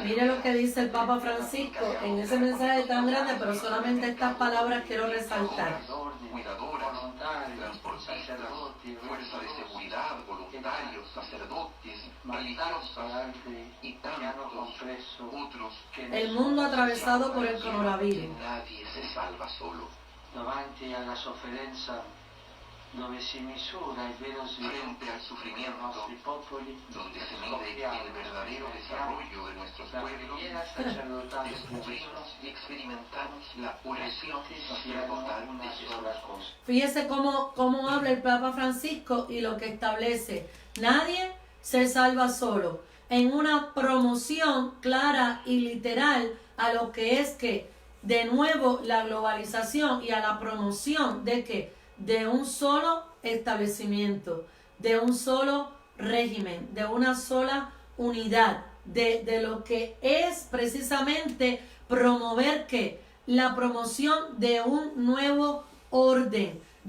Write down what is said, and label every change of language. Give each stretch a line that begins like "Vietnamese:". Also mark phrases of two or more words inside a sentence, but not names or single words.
Spanish: Mira lo que dice el Papa Francisco en ese mensaje tan grande, pero solamente estas palabras quiero resaltar. cuidadoras, transportistas, fuerza de seguridad, voluntarios, sacerdotes, religiosas y tantos otros. El mundo atravesado por el coronavirus. Nadie se salva solo.
Italian: Davanti alla sofferenza dove si misura il vero sviluppo
Spanish: Frente al
Italian: dei
Spanish: sufrimiento,
Italian: nostri popoli,
Spanish: donde se mide el verdadero desarrollo de nuestros
Italian: la
Spanish: pueblos,
Italian: preghiera sacerdotale
Spanish: descubrimos y experimentamos la oración
Italian: tutti
Spanish: sacerdotal
Italian: siano
Spanish: de
Italian: una
Spanish: Jesús.
Italian: sola cosa.
Spanish: Fíjese cómo habla el Papa Francisco y lo que establece. Nadie se salva solo. En una promoción clara y literal a lo que es que, de nuevo, la globalización y a la promoción de que de un solo establecimiento, de un solo régimen, de una sola unidad, de lo que es precisamente promover que la promoción de un nuevo orden,